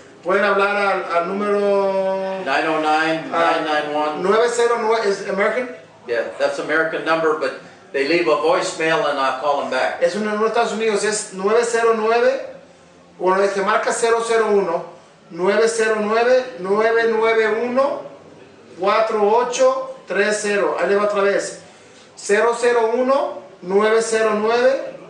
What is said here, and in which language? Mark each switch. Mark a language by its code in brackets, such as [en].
[es] Pueden hablar al número 909-991. [en] 909 is American? Yeah, that's American number, but they leave a voicemail and I'll call them back. [es] Es un número de Estados Unidos, es 909, bueno, se marca 001, 909-991-4830. Ahí le va otra vez. 001-909-4830.